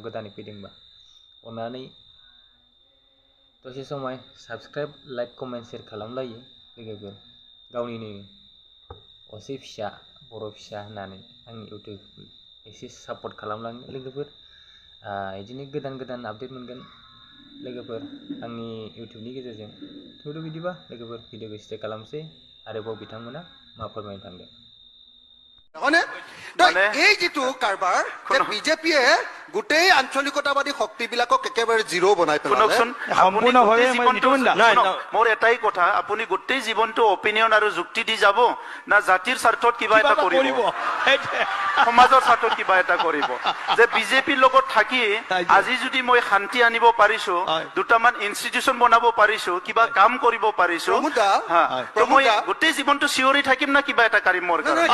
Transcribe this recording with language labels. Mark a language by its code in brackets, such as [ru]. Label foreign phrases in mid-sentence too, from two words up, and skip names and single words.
[brx] गोदानै फैदोंबा अन्नानै दसे समय [en] subscribe like comment share [brx] खालामलायो लोगोफोर गावनिनो असे फिसा बर' फिसा होननानै आंनि इउटिउब एसे सापर्ट खालामलाङो लोगोफोर बिदिनो गोदान गोदान आपडेट मोनगोन लोगोफोर आंनि इउटिउबनि गेजेरजों थेवबो बिदिबा लोगोफोर भिडिअखौ स्टार्ट खालामसै आरोबाव बिथांमोना मा फोरमायनो थांदों [as] এই যিটো কাৰবাৰ বিজেপিয়ে গোটেই আঞ্চলিকতাবাদী শক্তিবিলাকক একেবাৰে জিৰো বনাই পেলালে সম্পূৰ্ণভাৱে মোৰ এটাই কথা আপুনি গোটেই জীৱনটো অপিনিয়ন আৰু যুক্তি দি যাব না জাতিৰ স্বাৰ্থত কিবা এটা কৰিব সমাজৰ স্বাৰ্থত কিবা এটা কৰিব যে বিজেপিৰ লগত থাকি আজি যদি মই শান্তি আনিব পাৰিছো দুটামান ইনষ্টিটিউচন বনাব পাৰিছো কিবা কাম কৰিব পাৰিছো তো মই গোটেই জীৱনটো চিঞৰি থাকিম না কিবা এটা কৰিম মোৰ কাৰণে